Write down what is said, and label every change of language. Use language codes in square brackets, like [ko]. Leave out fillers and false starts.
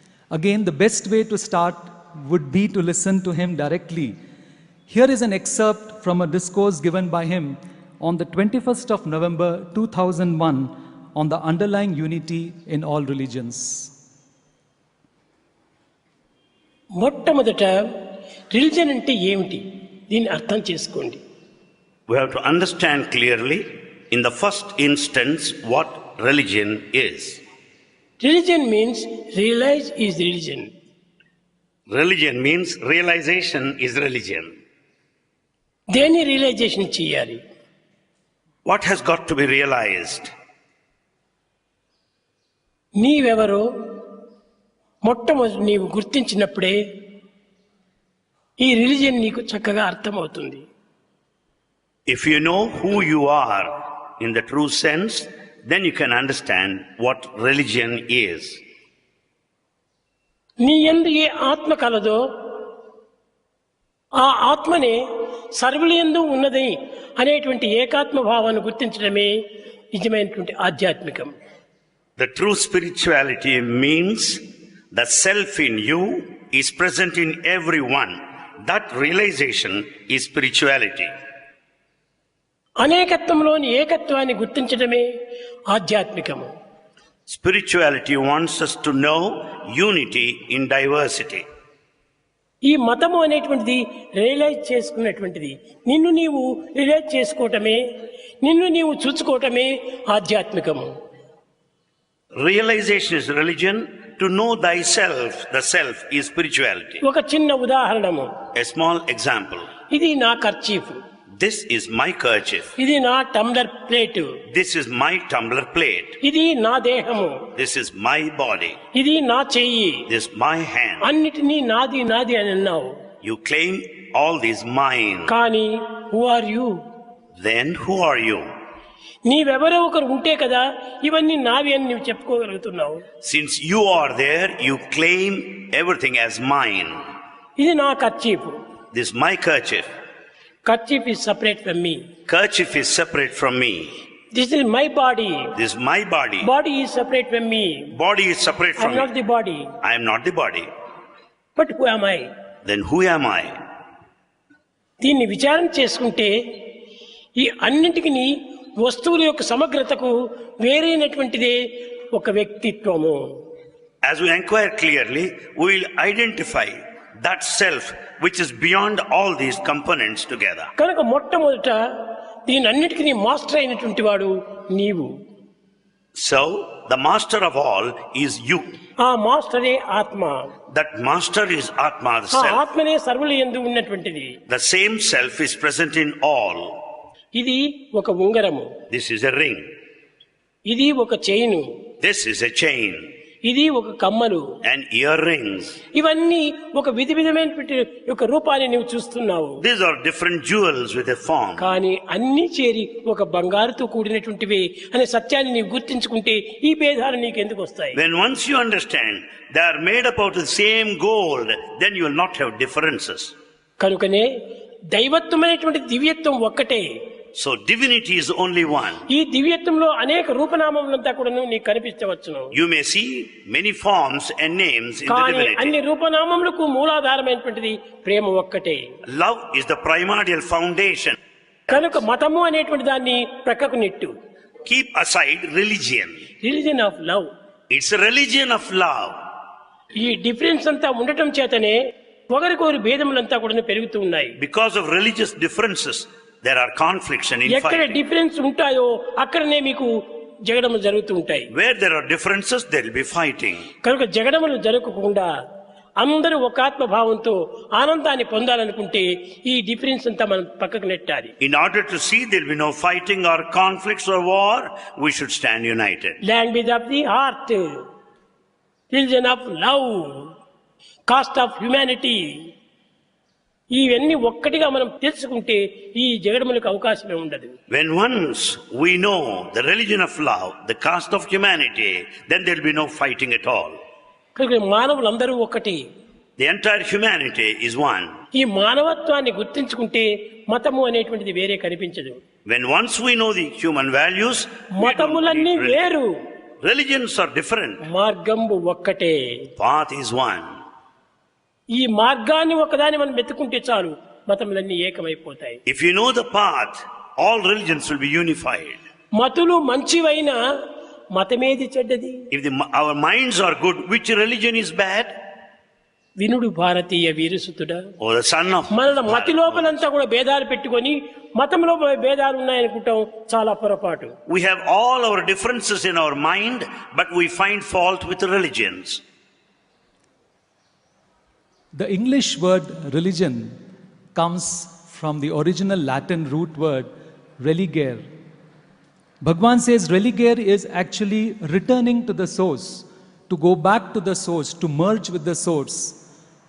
[en] Again, the best way to start would be to listen to him directly. Here is an excerpt from a discourse given by him on the 21st of November 2001 on the underlying unity in all religions. [te] మొట్టమొదట religion అంటే ఏమిటి, దీన్ని అర్థం చేసుకోండి. [en] We have to understand clearly, in the first instance, what religion is. Religion means realize is religion. Religion means realization is religion. [te] దేన్ని realisation చేయాలి? [en] What has got to be realized? [te] నీవెవరో మొట్టమొదటి నీవు గుర్తించినప్పుడే ఈ రిలిజియన్ నీకు చక్కగా అర్థమవుతుంది. [en] If you know who you are in the true sense, then you can understand what religion is. [te] నీ యందు ఏ ఆత్మ కలదో ఆ ఆత్మనే సర్వులందు ఉన్నది అనేటువంటి ఏకాత్మ భావాన్ని గుర్తించడమే నిజమైనటువంటి ఆధ్యాత్మికం. [en] The true spirituality means the self in you is present in everyone. That realization is spirituality. [te] అనేకత్వంలోని ఏకత్వాన్ని గుర్తించడమే ఆధ్యాత్మికము. [en] Spirituality wants us to know unity in diversity. [te] ఈ మతము అనేటువంటిది రియలైజ్ చేసుకున్నటువంటిది. నిన్ను నీవు రియలైజ్ చేసుకోవటమే, నిన్ను నీవు చూసుకోవటమే ఆధ్యాత్మికము. [en] Realization is religion. To know thyself, the self, is spirituality. [te] ఒక చిన్న ఉదాహరణము. [en] A small example. [te] ఇది నా kerchief. [en] This is my kerchief. [te] ఇది నా tumbler plate. [en] This is my tumbler plate. [te] ఇది నా దేహము. [en] This is my body. [te] ఇది నా చెయ్యి. [en] This is my hand. [te] అన్నిటినీ నాది నాది అని అన్నావు. [en] You claim all these mine. [te] కానీ [en] Who are you? Then who are you? [te] నీవెవరో ఒకరు ఉంటే కదా ఇవన్నీ నావి అని నువ్వు చెప్పుకోగలుగుతున్నావు. [en] Since you are there, you claim everything as mine. [te] ఇది నా kerchief. [en] This is my kerchief. Kerchief is separate from me. Kerchief is separate from me. This is my body. This is my body. Body is separate from me. Body is separate I from am not me. the body. I am not the body. But who am I? Then who am I? [te] దీన్ని విచారణ చేసుకుంటే ఈ అన్నింటికి వస్తువుల యొక్క సమగ్రతకు వేరైనటువంటిదే ఒక వ్యక్తిత్వము. [en] As we inquire clearly, we will identify that self which is beyond all these components together. [te] కనుక మొట్టమొదట దీని అన్నిటికీ మాస్టర్ అయినటువంటి వాడు నీవు. [en] So, the master of all is you. [te] ఆ మాస్టరే ఆత్మ. [en] That master is Atma, the [te] ఆ [en] self. [te] ఆత్మనే సర్వుల యందు ఉన్నటువంటిది. [en] The same self is present in all. [te] ఇది ఒక ఉంగరము. [en] This is a ring. [te] ఇది ఒక chain. [en] This is a chain. [te] ఇది ఒక కమ్మలు. [en] And earrings. [te] ఇవన్నీ ఒక విధమైనటువంటి ఒక రూపాన్ని నీవు చూస్తున్నావు. [en] These are different jewels with a form. [te] కానీ అన్ని చేరి ఒక బంగారుతో కూడినటువంటివి అనే సత్యాన్ని నీవు గుర్తించుకుంటే ఈ భేదాలు నీకు ఎందుకు వస్తాయి? [en] When once you understand they are made up out of the same gold, then you will not have differences. [te] కనుకనే దైవత్వమైనటువంటి దివ్యత్వం ఒక్కటే. [en] So divinity is only one. [te] ఈ దివ్యత్వంలో అనేక రూపనామములంతా కూడా నీకు కనిపించవచ్చును. [en] You may see many forms and names in the [te] కానీ [en] divinity. [te] అన్ని రూపనామములకు మూలాధారమైనటువంటిది ప్రేమ ఒక్కటే. [en] Love is the primordial foundation. [te] కనుక మతము అనేటువంటి దాన్ని ప్రక్కకు net. [en] Keep aside religion. Religion of love. It's a religion of love. [te] ఈ డిఫరెన్స్ అంతా ఉండటం చేతనే ఒకరికొకరి భేదములంతా కూడా పెరుగుతూ ఉన్నాయి. [en] Because of religious differences, there are conflicts and [te] ఎక్కడ [en] infighting. [te] డిఫరెన్స్ ఉంటాయో అక్కడనే మీకు జగడములు జరుగుతూ ఉంటాయి. [en] Where there are differences, there will be fighting. [te] కనుక జగడములు జరగకుండా అందరూ ఒక ఆత్మభావంతో ఆనందాన్ని పొందాలనుకుంటే ఈ డిఫరెన్స్ అంతా మనం పక్కకు నెట్టాలి. [en] In order to see there will be no fighting or conflicts or war, we should stand united. Language of the heart, religion of love, caste of humanity, [te] ఇవన్నీ ఒక్కటిగా మనం తెలుసుకుంటే ఈ జగడములకు అవకాశమే ఉండదు. [en] When once we know the religion of love, the caste of humanity, then there will be no fighting at all. [te] కనుక మానవులందరూ ఒక్కటి. [en] The entire humanity is one. [te] ఈ మానవత్వాన్ని గుర్తించుకుంటే మతము అనేటువంటిది వేరే కనిపించదు. [en] When once we know the human values, [te] మతములన్నీ వేరు, [en] religions are different. [te] మార్గము ఒక్కటే. [en] Path is one. [te] ఈ మార్గాన్ని ఒకదాన్ని మనం వెతుకుంటే చాలు, మతములన్నీ ఏకమైపోతాయి. [en] If you know the path, all religions will be unified. [te] మతులు మంచివైనా మతమేది చెడ్డది? [en] If our minds are good, which religion is bad? [te] వినుడు భారతీయ వీరసుతుడా, [en] Oh, the son of [te] మన మతి లోపలంతా కూడా భేదాలు పెట్టుకొని మతంలో భేదాలు ఉన్నాయనుకుంటాం, చాలా పొరపాటు. [en] We have all our differences in our mind, but we find fault with the religions. The English word religion comes from the original Latin root word religare. Bhagwan says religare is actually returning to the source, to go back to the source, to merge with the source.